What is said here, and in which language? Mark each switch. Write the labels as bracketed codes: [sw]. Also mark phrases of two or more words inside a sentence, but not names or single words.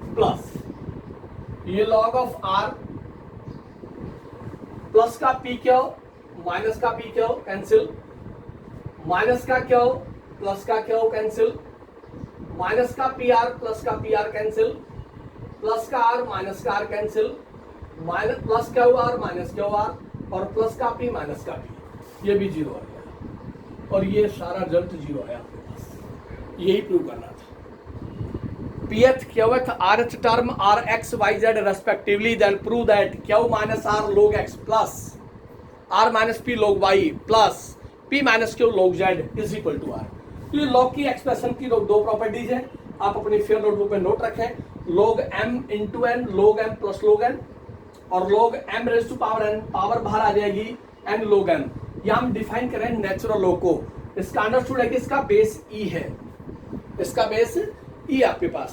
[hi] प्लस ये [en] log of R plus [hi] का पी क्यू माइनस का पी क्यू कैंसिल, माइनस का क्यू प्लस का क्यू कैंसिल, माइनस का पी आर प्लस का पी आर कैंसिल, प्लस का आर माइनस का आर कैंसिल, [en] minus plus Q R minus Q R [hi] और प्लस का पी माइनस का पी, ये भी जीरो आ गया और ये सारा रिजल्ट जीरो आया आपके पास। यही प्रूव करना था। [en] pth qth rth term are x y z respectively, then prove that q minus r log x plus r minus p log y plus p minus q log z is equal to r। [hi] तो ये log की एक्सप्रेशन की दो प्रॉपर्टीज है, आप अपनी फेयर नोटबुक में नोट रखें, [en] log m into n, log m plus log n [hi] और [en] log m raise to power n, [hi] पावर बाहर आ जाएगी [en] n log m। [hi] यहाँ हम डिफाइन करें [en] natural log [hi] को, इसका अंडरस्टूड है कि इसका बेस e है, इसका बेस ई आपके पास।